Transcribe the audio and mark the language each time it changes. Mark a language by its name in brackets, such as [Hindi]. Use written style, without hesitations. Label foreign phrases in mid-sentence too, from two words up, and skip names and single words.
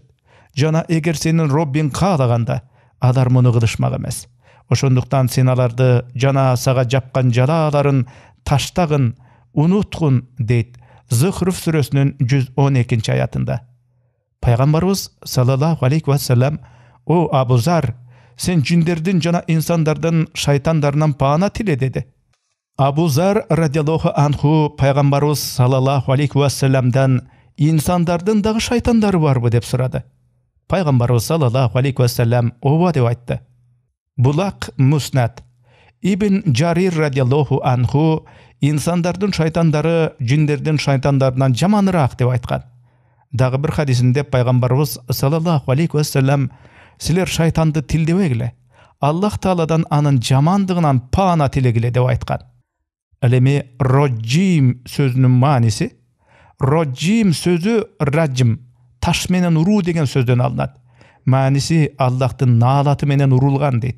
[Kyrgyz] Жана эгер сенин Роббиң каалаганда, алар муну кылышмак эмес. Ошондуктан сен аларды жана сага жапкан жалааларын таштагын, унуткун дейт Зухруф сүрөсүнүн 112 аятында. Пайгамбарыбыз [Arabic] صلى الله عليه وسلم: [Kyrgyz] "О Абу Зар, сен жиндердин жана инсандардын шайтандарынан паана тиле" деди. Абу Зар [Arabic] رضي الله عنه [Kyrgyz] пайгамбарыбыз [Arabic] صلى الله عليه وسلم [Kyrgyz] инсандардын дагы шайтандары барбы деп сурады. Пайгамбарыбыз [Arabic] صلى الله عليه وسلم [Kyrgyz] ооба деп айтты. Булак Муснат Ибн Джарир [Arabic] رضي الله عنه [Kyrgyz] инсандардын шайтандары жиндердин шайтандарынан жаманыраак деп айткан. Дагы бир хадисинде пайгамбарыбыз [Arabic] صلى الله عليه وسلم: [Kyrgyz] "Силер шайтанды тилдебегиле, Аллах Тааладан анын жамандыгынан паана тилегиле" деп айткан. Ал эми роджим сөзүнүн мааниси, роджим сөзү раджим, таш менен уруу деген сөздөн алынат. Мааниси Аллахтын наалаты менен урулган дейт.